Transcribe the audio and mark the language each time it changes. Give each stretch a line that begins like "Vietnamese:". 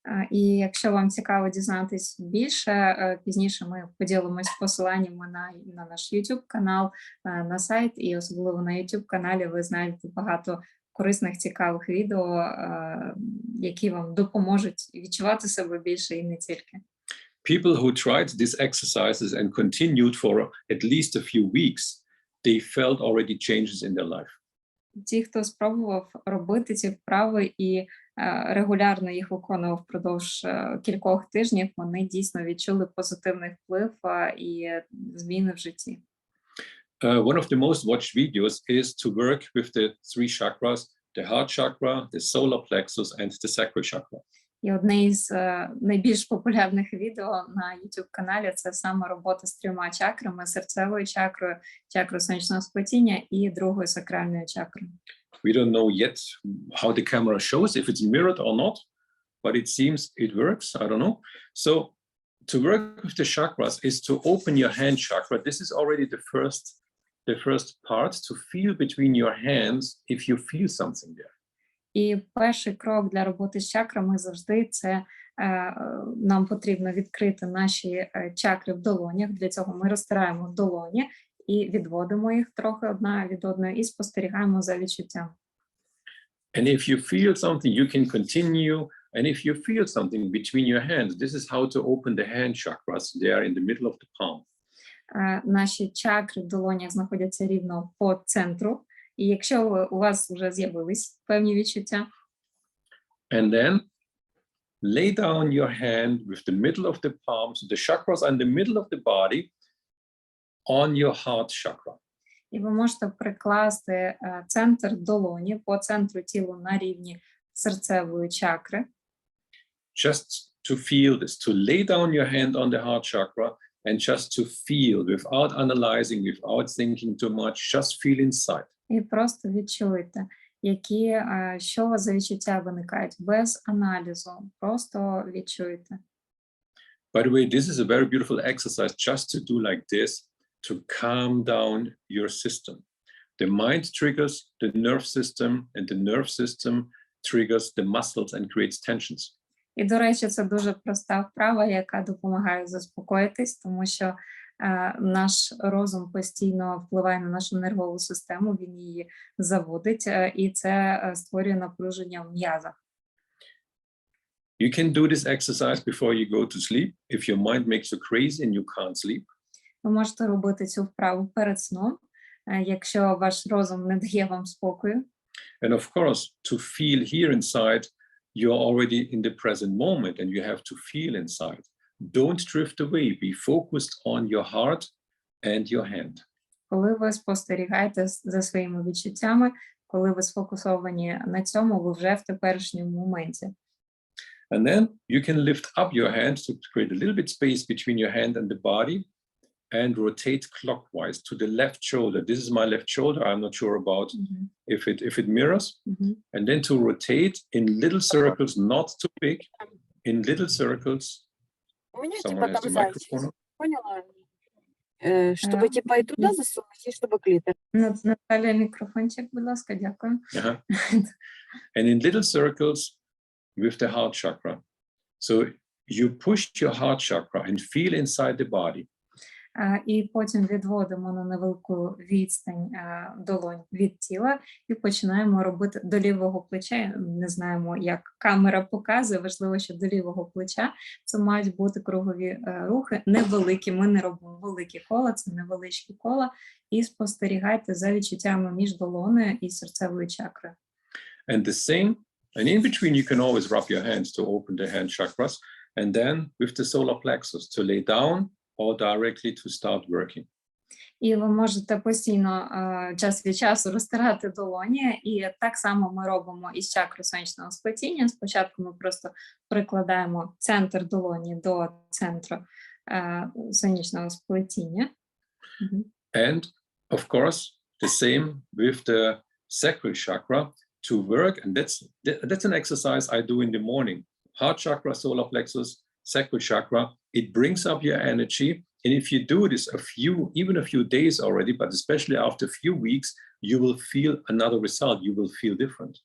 Ukrainian: І якщо вам цікаво дізнатись більше, пізніше ми поділимось посиланнями на наш YouTube канал, на сайт, і особливо на YouTube каналі ви знайдете багато корисних, цікавих відео, які вам допоможуть відчувати себе більше і не тільки.
English: People who tried these exercises and continued for at least a few weeks, they felt already changes in their life.
Ukrainian: Ті, хто спробував робити ці вправи і регулярно їх виконував впродовж кількох тижнів, вони дійсно відчули позитивний вплив і зміни в житті.
English: One of the most watched videos is to work with the three chakras, the heart chakra, the solar plexus, and the sacral chakra.
Ukrainian: І одне із найбільш популярних відео на YouTube-каналі – це саме робота з трьома чакрами – серцевою чакрою, чакрою сонячного сплетіння і другою сакральною чакрою.
English: We don't know yet how the camera shows, if it's mirrored or not, but it seems it works, I don't know. So to work with the chakras is to open your hand chakra. This is already the first part, to feel between your hands if you feel something there.
Ukrainian: І перший крок для роботи з чакрами завжди це нам потрібно відкрити наші чакри в долонях. Для цього ми розтираємо долоні і відводимо їх трохи одна від одної і спостерігаємо за відчуттям.
English: And if you feel something, you can continue. And if you feel something between your hands, this is how to open the hand chakras. They are in the middle of the palm.
Ukrainian: Наші чакри в долонях знаходяться рівно по центру. І якщо у вас вже з'явились певні відчуття,
English: and then lay down your hand with the middle of the palm, so the chakras are in the middle of the body, on your heart chakra.
Ukrainian: І ви можете прикласти центр долоні по центру тіла на рівні серцевої чакри.
English: Just to feel this, to lay down your hand on the heart chakra and just to feel without analyzing, without thinking too much, just feel inside.
Ukrainian: І просто відчуйте, що у вас за відчуття виникають, без аналізу, просто відчуйте.
English: By the way, this is a very beautiful exercise just to do like this, to calm down your system. The mind triggers the nerve system, and the nerve system triggers the muscles and creates tensions.
Ukrainian: І, до речі, це дуже проста вправа, яка допомагає заспокоїтись, тому що наш розум постійно впливає на нашу нервову систему, він її заводить, і це створює напруження в м'язах.
English: You can do this exercise before you go to sleep if your mind makes you crazy and you can't sleep.
Ukrainian: Ви можете робити цю вправу перед сном, якщо ваш розум не дає вам спокою.
English: And of course, to feel here inside, you're already in the present moment and you have to feel inside. Don't drift away. Be focused on your heart and your hand.
Ukrainian: Коли ви спостерігаєте за своїми відчуттями, коли ви сфокусовані на цьому, ви вже в теперішньому моменті.
English: And then you can lift up your hand to create a little bit space between your hand and the body and rotate clockwise to the left shoulder. This is my left shoulder. I'm not sure about if it mirrors. And then to rotate in little circles, not too big, in little circles.
Russian: У меня
English: Someone has the
Russian: там зайчик.
English: microphone.
Russian: Поняла? Чтобы типа и туда засунуть, и чтобы клитор.
Ukrainian: Наталя, мікрофончик, будь ласка, дякую.
English: And in little circles with the heart chakra. So you push your heart chakra and feel inside the body.
Ukrainian: І потім відводимо на невелику відстань долонь від тіла і починаємо робити до лівого плеча. Не знаємо, як камера показує, важливо, що до лівого плеча це мають бути кругові рухи, невеликі, ми не робимо великі кола, це невеличкі кола, і спостерігайте за відчуттями між долонею і серцевою чакрою. And the same, and in between you can always rub your hands to open the hand chakras, and then with the solar plexus to lay down or directly to start working. І ви можете постійно час від часу розтирати долоні, і так само ми робимо із чакри сонячного сплетіння. Спочатку ми просто прикладаємо центр долоні до центру сонячного сплетіння.
English: And of course, the same with the sacral chakra to work, and that's an exercise I do in the morning. Heart chakra, solar plexus, sacral chakra, it brings up your energy And if you do this even a few days already, but especially after a few weeks, you will feel another result. You will feel different.